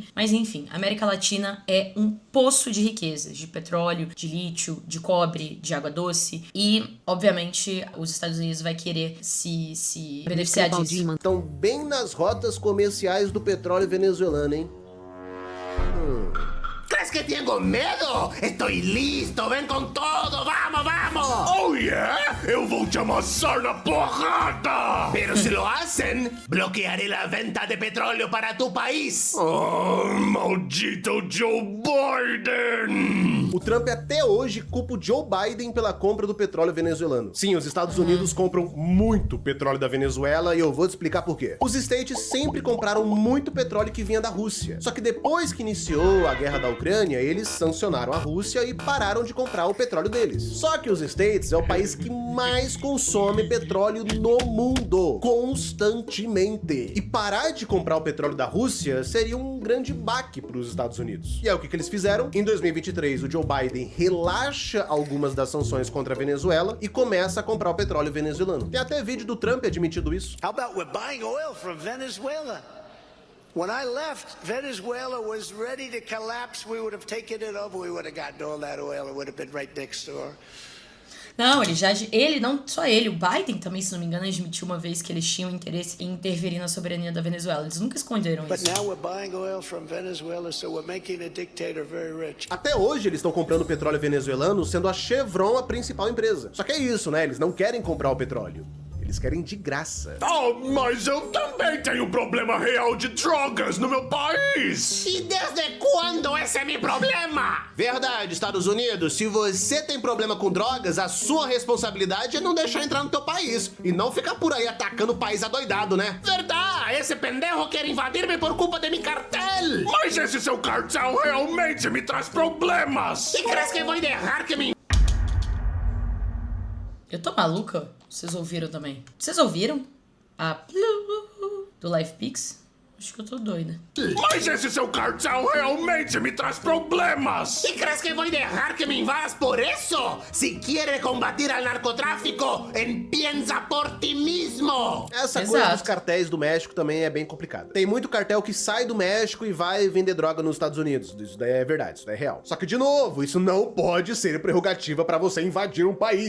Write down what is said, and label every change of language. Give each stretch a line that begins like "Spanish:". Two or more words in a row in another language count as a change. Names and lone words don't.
Portuguese: Mas enfim, a América Latina é um poço de riquezas, de petróleo, de lítio, de cobre, de água doce. E, obviamente, os Estados Unidos vai querer se beneficiar disso. Estão bem nas rotas comerciais do petróleo venezuelano, hein?
Spanish: crees que tengo miedo? Estoy listo, ven con todo, vamos, vamos.
English: Oh yeah?
Portuguese: Eu vou te amassar na porrada!
Spanish: Pero si lo hacen, bloquearé la venta de petróleo para tu país. Oh, maldito Joe Biden!
Portuguese: O Trump até hoje culpa o Joe Biden pela compra do petróleo venezuelano. Sim, os Estados Unidos compram muito petróleo da Venezuela e eu vou te explicar por quê. Os States sempre compraram muito petróleo que vinha da Rússia. Só que depois que iniciou a guerra da Ucrânia, eles sancionaram a Rússia e pararam de comprar o petróleo deles. Só que os States é o país que mais consome petróleo no mundo, constantemente. E parar de comprar o petróleo da Rússia seria um grande baque para os Estados Unidos. E é o que eles fizeram. Em 2023, o Joe Biden relaxa algumas das sanções contra a Venezuela e começa a comprar o petróleo venezuelano. Tem até vídeo do Trump admitindo isso.
English: How about we're buying oil from Venezuela? When I left, Venezuela was ready to collapse. We would have taken it over. We would have gotten all that oil. It would have been right next door.
Portuguese: Não, não só ele, o Biden também, se não me engano, admitiu uma vez que eles tinham interesse em interferir na soberania da Venezuela. Eles nunca esconderam isso.
English: But now we're buying oil from Venezuela, so we're making a dictator very rich.
Portuguese: Até hoje eles estão comprando petróleo venezuelano, sendo a Chevron a principal empresa. Só que é isso, né? Eles não querem comprar o petróleo. Eles querem de graça. Oh, mas eu também tenho um problema real de drogas no meu país!
Spanish: ¿Y desde cuándo ese es mi problema?
Portuguese: Verdade, Estados Unidos. Se você tem problema com drogas, a sua responsabilidade é não deixar entrar no teu país. E não ficar por aí atacando o país adoidado, né?
Spanish: ¿Verdad? Ese pendejo quiere invadirme por culpa de mi cartel.
Portuguese: Mas esse seu cartel realmente me traz problemas!
Spanish: ¿Y crees que voy a dejar que me...
Portuguese: Eu tô maluca? Vocês ouviram também? Vocês ouviram? A do LifePix? Acho que eu tô doida. Mas esse seu cartel realmente me traz problemas!
Spanish: ¿Y crees que voy a dejar que me invadas por eso? Si quiere combatir al narcotráfico, empieza por ti mismo.
Portuguese: Essa Exato. coisa dos cartéis do México também é bem complicada. Tem muito cartel que sai do México e vai vender droga nos Estados Unidos. Isso daí é verdade, isso daí é real. Só que, de novo, isso não pode ser prerrogativa pra você invadir um país.